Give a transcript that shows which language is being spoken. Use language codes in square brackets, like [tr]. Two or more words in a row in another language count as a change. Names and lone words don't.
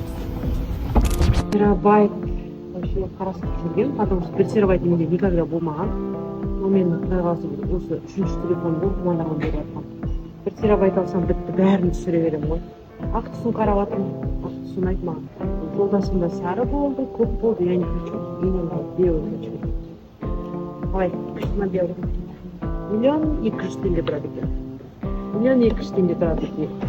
[kk] Терабайт вообще қарасып жүрген, [ru] потому что [kk] бір терабайт менде никогда болмаған. Но мен құдай қаласа осы 3-ші телефон болып мамандарға беріп жатқан. 1 терабайт алсам бітті, бәрін түсіре беремін ғой. Ақ түсін қарап жатырмын, ақ түсін айт маған. Жолдасым да сары болды, көк болды, [ru] я не хочу. Мен белый хочу. [kk] Қалай, күшті ма белый? 1 200 000 теңге тұрады екен. 1 200 000 теңге тұрады екен.